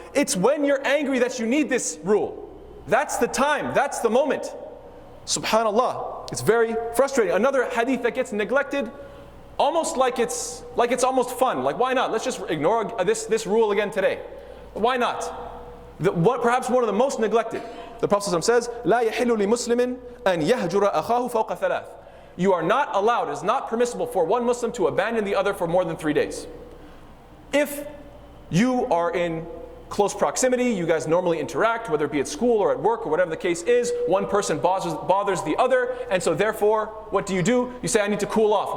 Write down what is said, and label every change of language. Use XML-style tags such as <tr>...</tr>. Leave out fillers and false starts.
<en>It's when you're angry that you need this rule. That's the time, that's the moment. Subhanallah, it's very frustrating. Another hadith that gets neglected, almost like it's almost fun. Like, why not? Let's just ignore this rule again today. Why not? Perhaps one of the most neglected. The Prophet says,</en> <ar>لا يحل لمسلم أن يهجر أخاه فوق ثلاث.</ar> <en>You are not allowed, it is not permissible for one Muslim to abandon the other for more than 3 days. If you are in close proximity, you guys normally interact, whether it be at school or at work or whatever the case is, one person bothers the other, and so therefore, what do? You say, I need to cool off.</en>